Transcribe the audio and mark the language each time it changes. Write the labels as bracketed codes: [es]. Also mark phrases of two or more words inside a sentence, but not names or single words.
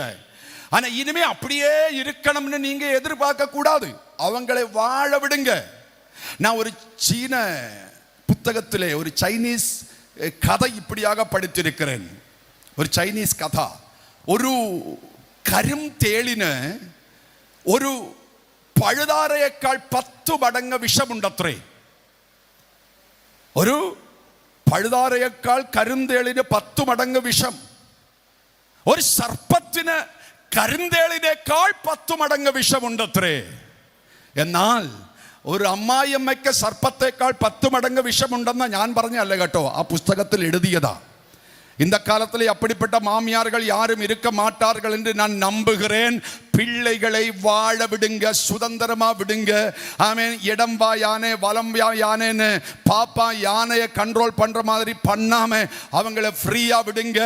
[ta] ஆனா இனிமே அப்படியே இருக்கணும்னு நீங்க எதிர்பார்க்க கூடாது. அவங்களை வாழ விடுங்க. நான் ஒரு சீன புத்தகத்திலே ஒரு சைனீஸ் கதை இப்படியாக படித்திருக்கிறேன். ஒரு சைனீஸ் கதை. ஒரு கரும் தேளிന് [ml] ഒരു പഴുതാരയേക്കാൾ 10 മടങ്ങ് വിഷമുണ്ടത്രേ. ഒരു പഴുതാരയേക്കാൾ കരുന്തേളിന് 10 മടങ്ങ് വിഷം. ഒരു സർപ്പത്തിന് കരുന്തേളിനേക്കാൾ 10 മടങ്ങ് വിഷമുണ്ടത്രേ. എന്നാൽ ഒരു അമ്മായിയമ്മയ്ക്ക് സർപ്പത്തേക്കാൾ 10 മടങ്ങ് വിഷമുണ്ടെന്ന് ഞാൻ പറഞ്ഞല്ല കേട്ടോ, ആ പുസ്തകത്തിൽ എഴുതിയതാ. [ta] இந்த காலத்தில் அப்படிப்பட்ட மாமியார்கள் யாரும் இருக்க மாட்டார்கள் என்று நான் நம்புகிறேன். பிள்ளைகளை வாழ விடுங்க, சுதந்திரமா விடுங்க. ஆமென். இடம் வா யானை வலம் வா யானைன்னு பாப்பா யானையை கண்ட்ரோல் பண்ற மாதிரி பண்ணாம அவங்களை ஃப்ரீயா விடுங்க.